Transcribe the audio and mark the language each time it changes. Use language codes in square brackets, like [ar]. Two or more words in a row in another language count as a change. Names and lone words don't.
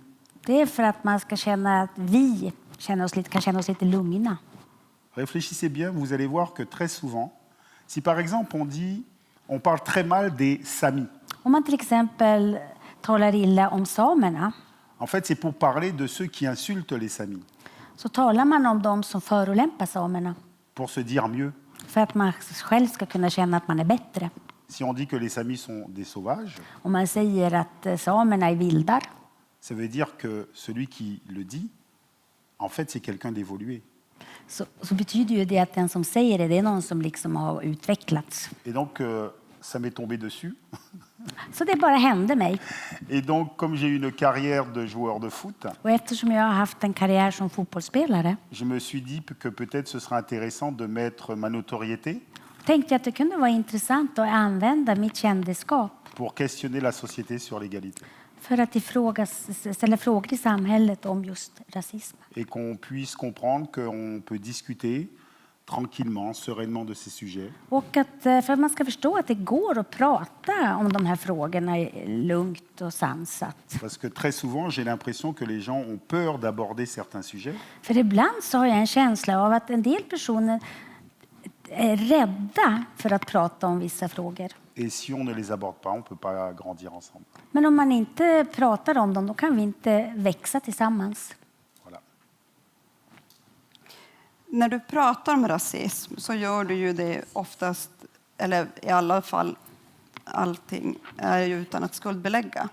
[sv] det är för att man ska känna att vi kan känna oss lite lugna. [fr] Réfléchissez bien, vous allez voir que très souvent, si par exemple on parle très mal des Samis, [sv] Om man till exempel talar illa om samerna, [fr] en fait, c'est pour parler de ceux qui insultent les Samis, [sv] så talar man om dem som förolämpar samerna. [fr] pour se dire mieux. [sv] För att man själv ska kunna känna att man är bättre. [fr] Si on dit que les Samis sont des sauvages, [sv] Om man säger att samerna är vildar, [fr] ça veut dire que celui qui le dit, en fait, c'est quelqu'un d'évolué. [sv] så betyder ju det att den som säger det är någon som liksom har utvecklats. [fr] Et donc, ça m'est tombé dessus. [sv] Så det bara hände mig. [fr] Et donc, comme j'ai eu une carrière de joueur de foot, [sv] Och eftersom jag har haft en karriär som fotbollsspelare [fr] je me suis dit que peut-être ce serait intéressant de mettre ma notoriété [sv] tänkte jag att det kunde vara intressant att använda mitt kändisskap [fr] pour questionner la société sur l'égalité. [sv] för att ställa frågor i samhället om just rasism. [fr] Et qu'on puisse comprendre qu'on peut discuter tranquillement, sereinement de ces sujets. [sv] Och att, för att man ska förstå att det går att prata om de här frågorna lugnt och sansat. [fr] Parce que très souvent, j'ai l'impression que les gens ont peur d'aborder certains sujets. [sv] För ibland så har jag en känsla av att en del personer är rädda för att prata om vissa frågor. [fr] Et si on ne les aborde pas, on ne peut pas grandir ensemble. [sv] Men om man inte pratar om dem, då kan vi inte växa tillsammans. [fr] Voilà. [sv] När du pratar om rasism så gör du ju det oftast, eller i alla fall allting, är ju utan att skuldbelägga.